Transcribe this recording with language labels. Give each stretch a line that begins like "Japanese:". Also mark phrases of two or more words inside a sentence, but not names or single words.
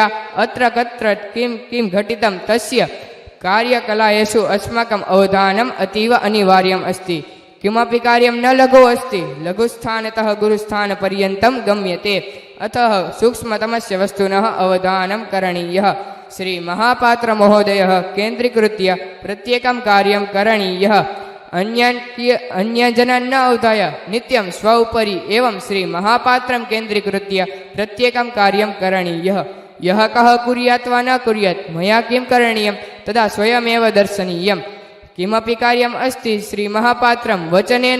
Sanskrit: अत्र कत्र किं किं घटितं तस्य कार्यकलायेषु अस्माकम् अवधानम् अतीव अनिवार्यम् अस्ति। किमपि कार्यं न लघु अस्ति। लघुस्थानतः गुरुस्थानपर्यन्तं गम्यते। अतः सूक्ष्मतमस्य वस्तुनः अवधानं करणीयः। શ્રી મહાપાત્ર મહોદય કેન્દ્રીકૃત્ય પ્રત્યેકમ કાર્યમ કरणीयः अन्यजनान् न अवधाय नित्यं स्व उपरि एवं श्री महापात्रं केन्द्रीकृत्य प्रत्येकं कार्यं करणीयः यः कः कुर्यात् वा न कुर्यात् मया किं करणीयं तदा स्वयमेव दर्शनीयम् किमपि कार्यम् अस्ति श्रीमहापात्रं वचनेन